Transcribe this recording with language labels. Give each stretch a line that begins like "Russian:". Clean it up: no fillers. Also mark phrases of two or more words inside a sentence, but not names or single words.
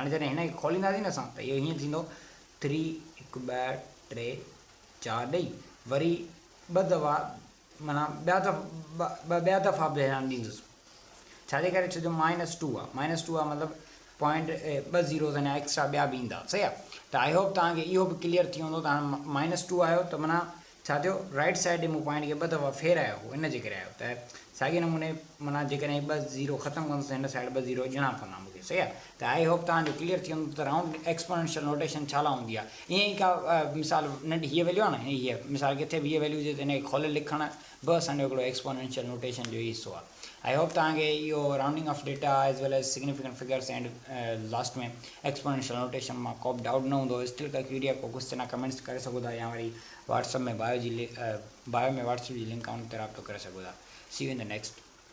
Sindhi: हाणे जॾहिं हिनखे खोलींदासीं न असां त इहो हीअं थींदो 3 1 2 3 4 ॾेई वरी ॿ दफ़ा माना ॿिया दफ़ा बि हेॾां ॾींदुसि, छाजे करे, छो जो -2 आहे, -2 आहे मतिलबु पॉइंट 2 ज़ीरोज़ अञा एक्स्ट्रा ॿिया बि ईंदा, सही आहे। त
English: I hope
Sindhi: तव्हांखे इहो बि क्लियर थी वेंदो, तव्हां -2 आयो त माना छा थियो,
English: right side
Sindhi: मूं पॉइंट खे ॿ दफ़ा फेरायो हो, इन जे करे आयो, त साॻे नमूने माना जेकॾहिं 2 ज़ीरो ख़तमु कंदुसि हिन साइड 2 ज़ीरो ॾियणा पवंदा मूंखे, सही आहे। त
English: I hope
Sindhi: तव्हांजो क्लियर थी वेंदो त
English: round exponential notation
Sindhi: छा हूंदी आहे, ईअं ई का मिसाल नंढी हीअ वैल्यू आहे न, हीअ मिसाल किथे बि हीअ वैल्यू हुजे त हिनखे खोले लिखणु बि असांजो हिकिड़ो
English: exponential notation
Sindhi: जो ई हिसो आहे।
English: I hope
Sindhi: तव्हांखे इहो
English: rounding off data as well as significant figures and last में exponential notation
Sindhi: मां को बि डाउट न हूंदो, स्टिल का क्यूरिया को क्वेश्चन आहे कमेंट्स करे सघो था, या वरी व्हाट्सअप में बायो में व्हाट्सअप जी लिंक आहे उन ते राब्तो करे सघो था।
English: see you in the next